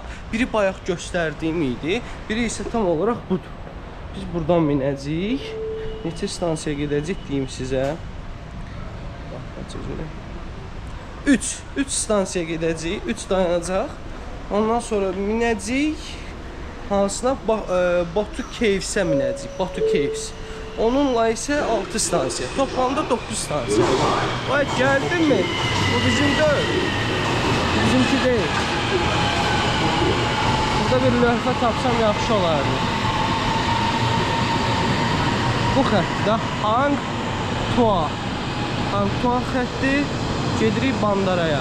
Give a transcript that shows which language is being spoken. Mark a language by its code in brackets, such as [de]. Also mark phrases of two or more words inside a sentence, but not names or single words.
[az] Biri bayaq göstərdiyim idi, biri isə tam olaraq budur. Biz buradan minəcəyik. Neçə stansiya gedəcək deyim sizə. 3 stansiya gedəcək, 3 dayanacaq. Ondan sonra minəcək. Hansına? Batu Caves'ə minəcək. Batu Caves. Onunla isə 6 stansiya. Toplamda 9 stansiya. Vay, gəldin mi? Bu bizim deyil. Bizimki deyil. Burada bir lövhə tapsam yaxşı olardı. Bu xəttdə Hangtua xətti gedirik Bandaraya.